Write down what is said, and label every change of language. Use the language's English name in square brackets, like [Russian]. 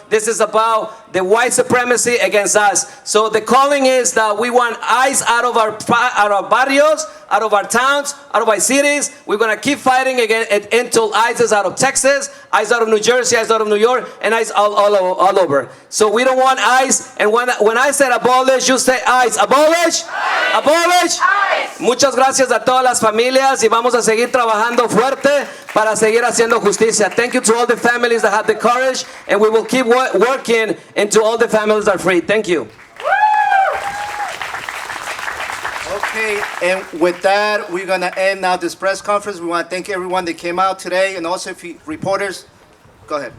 [English] This is about the white supremacy against us. So the calling is that we want ICE out of our barrios, out of our towns, out of our cities. We're going to keep fighting again until ICE is out of Texas, ICE out of New Jersey, ICE out of New York, and ICE all over. So we don't want ICE. And when I said abolish, you say ICE. Abolish? ICE. Abolish? ICE. [Spanish] Muchas gracias a todas las familias y vamos a seguir trabajando fuerte para seguir haciendo justicia. [English] Thank you to all the families that have the courage, and we will keep working until all the families are free. Thank you. Okay, and with that, we're going to end now this press conference. We want to thank everyone that came out today, and also if you, reporters, go ahead.